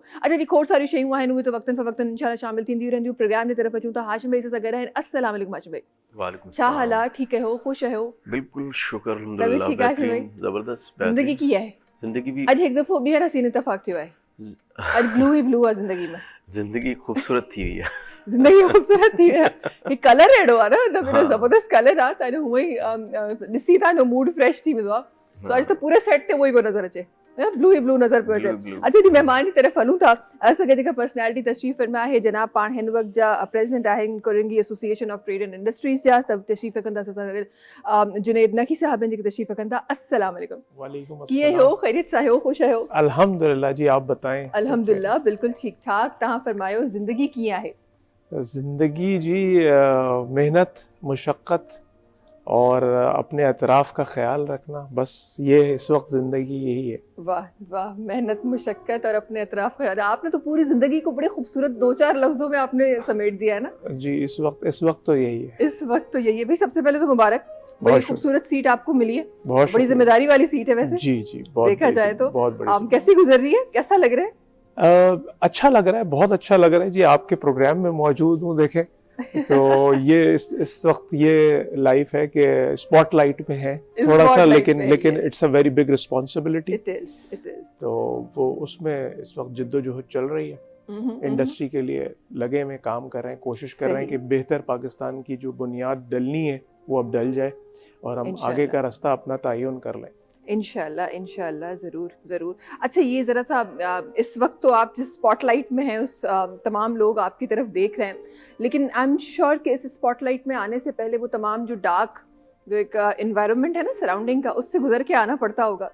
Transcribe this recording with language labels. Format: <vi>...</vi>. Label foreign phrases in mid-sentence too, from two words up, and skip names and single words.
<sd>अच्छा जी, खोड़ सारियूं शयूं आहिनि उहे त वक़्तन फ़वक़्तन इंशाल्लाह शामिल थींदियूं रहंदियूं। प्रोग्राम जी तरफ़ अचूं था, हाशिम भाई सां गॾु आहिनि। अस्सलाम वालेकुम हाशिम भाई। वालेकुम छा हाल आहे? ठीकु आहियो? ख़ुशि आहियो? बिल्कुल शुक्र सभी अल्हम्दुलिल्लाह, ठीकु आहे हाशिम भाई? बेहतरीन ज़बरदस्त ज़िंदगी बेहतरीन। की आहे? ज़िंदगी भी अॼु हिकु दफ़ो ॿीहर हसीन इतफ़ाक़ थियो आहे, अॼु ब्लू ई ब्लू आहे ज़िंदगी में। ज़िंदगी खूबसूरत थी हुई है। ज़िंदगी ख़ूबसूरत थी वई आहे। हीउ कलर अहिड़ो आहे न, त एॾो हाँ। ज़बरदस्त कलर आहे त हूअं ई ॾिसी तव्हांजो</sd> <en>mood fresh</en> <sd>थी वेंदो आहे। सो अॼु त पूरे सेट ते उहो ई पियो नज़र अचे, ब्लू ई ब्लू नज़र पियो अचे। ब्लू ब्लू अच्छा जी, महिमान जी तरफ़ हलूं था। असांखे जेका पर्सनैलिटी तशरीफ़ फरमा आहे जनाब पाण हिन वक़्त जा प्रेसिडेंट आहिनि कोरंगी एसोसिएशन ऑफ ट्रेड एंड इंडस्ट्रीज़ जा, त तशरीफ़ रखंदा असां सां गॾु जुनैद नकी साहब आहिनि जेके तशरीफ़ रखनि था। अस्सलाम वालेकुम। वालेकुम कीअं अस्सलाम। हो? ख़ैरियत सां हो? ख़ुशि आहियो? अल्हम्दुलिल्लाह जी,</sd> <ur>آپ بتائیں۔ سب الحمدللہ بالکل ٹھیک ٹھاک.</ur> <sd>तव्हां फरमायो ज़िंदगी कीअं आहे? खैर।</sd> <ur>زندگی جی محنت، مشقت اور اپنے اطراف کا خیال رکھنا، بس یہ اس وقت زندگی یہی ہے. واہ واہ، محنت، مشقت اور اپنے اطراف خیال۔ آپ نے تو پوری زندگی کو بڑے خوبصورت 2-4 لفظوں میں آپ نے سمیٹ دیا ہے نا. جی، اس وقت تو یہی ہے. اس وقت تو یہی ہے بھائی. سب سے پہلے تو مبارک، بڑی بہت خوبصورت سیٹ آپ کو ملی ہے, بہت بڑی شکریہ. ذمہ داری والی سیٹ ہے ویسے جی جی، بہت دیکھا بڑی جائے تو. بہت بڑی کیسی گزر رہی ہے، کیسا لگ رہا ہے? اچھا لگ رہا ہے، بہت اچھا لگ رہا ہے جی۔ آپ کے پروگرام میں موجود ہوں، دیکھیں تو یہ اس وقت یہ لائف ہے کہ اسپاٹ لائٹ میں ہے تھوڑا سا، لیکن</ur> <en>yes. It's a very big responsibility. It is.</en> <ur>تو وہ اس میں اس وقت جدوجہد چل رہی ہے. انڈسٹری کے لیے لگے میں کام کر رہے ہیں، کوشش کر رہے ہیں کہ بہتر پاکستان کی جو بنیاد ڈلنی ہے وہ اب ڈل جائے اور ہم آگے کا راستہ اپنا تعین کر لیں. ان شاءاللہ ضرور. اچھا، یہ ذرا سا اس وقت تو آپ جس اسپاٹ لائٹ میں ہیں اس تمام لوگ آپ کی طرف دیکھ رہے ہیں، لیکن</ur> <en>I am sure</en> <ur>کہ اس اسپاٹ لائٹ میں آنے سے پہلے وہ تمام جو ڈارک جو ایک انوائرنمنٹ ہے نا سراؤنڈنگ کا، اس سے گزر کے آنا پڑتا ہوگا.</ur>